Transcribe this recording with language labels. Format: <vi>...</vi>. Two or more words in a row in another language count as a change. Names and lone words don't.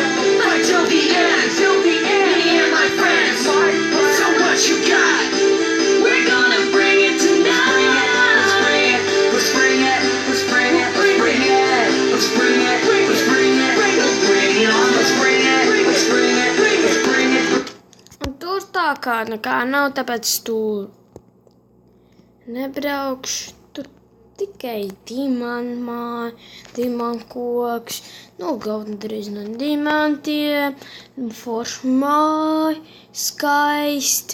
<en>Fight till the end. Me and my friends. So what you got? We're gonna bring it tonight. Let's bring it. Let's bring it. Let's bring it. Bring it. Let's bring it. Let's bring it. Let's bring it on. Let's bring it. Let's bring it. Let's bring it.</en> <lv>Un tur tā kā nekā nav, tāpēc tur nebraukšu. Tur tikai dimankoks, galvenā drīz no dimantiem, foršu māja, skaisti.</lv>